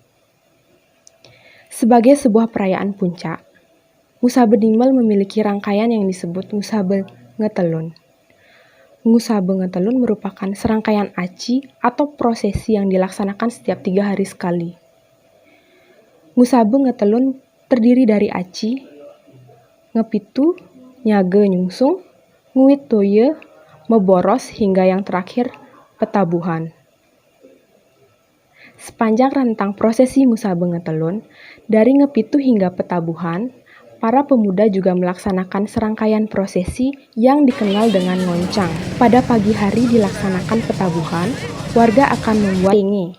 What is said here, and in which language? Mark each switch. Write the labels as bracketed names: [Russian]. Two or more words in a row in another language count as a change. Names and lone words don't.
[Indonesian] Sebagai sebuah perayaan puncak, Ngusa Bedimel memiliki rangkaian yang disebut Ngusa Ngetelun. Ngusa Ngetelun merupakan serangkaian aci atau prosesi yang dilaksanakan setiap 3 hari sekali. Ngusa Ngetelun terdiri dari aci, ngepitu, nyage nyungsung, nguit toye, meboros hingga yang terakhir petabuhan. Sepanjang rentang prosesi Ngusabe Ngetelun, dari Ngepitu hingga Petabuhan, para pemuda juga melaksanakan serangkaian prosesi yang dikenal dengan ngoncang. Pada pagi hari dilaksanakan Petabuhan, warga akan membuat tenge.